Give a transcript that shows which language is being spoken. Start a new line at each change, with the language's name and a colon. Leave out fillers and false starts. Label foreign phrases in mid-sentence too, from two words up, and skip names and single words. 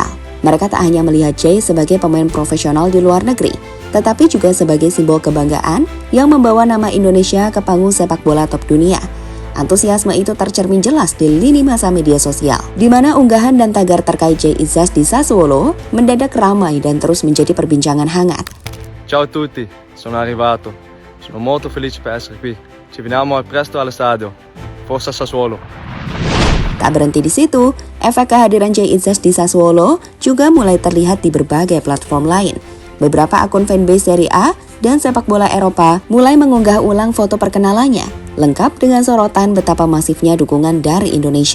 Indonesian: Mereka tak hanya melihat Jay sebagai pemain profesional di luar negeri, tetapi juga sebagai simbol kebanggaan yang membawa nama Indonesia ke panggung sepak bola top dunia. Antusiasme itu tercermin jelas di lini masa media sosial, di mana unggahan dan tagar terkait Jay Itzas di Sassuolo mendadak ramai dan terus menjadi perbincangan hangat.
Italian: Ciao a tutti, sono arrivato. Sono molto felice per essere qui. Ci vediamo presto allo stadio. Forza Sassuolo.
Indonesian: Tak berhenti di situ, efek kehadiran Jay Itzas di Sassuolo juga mulai terlihat di berbagai platform lain. Beberapa akun fanbase Serie A dan sepak bola Eropa mulai mengunggah ulang foto perkenalannya, lengkap dengan sorotan betapa masifnya dukungan dari Indonesia.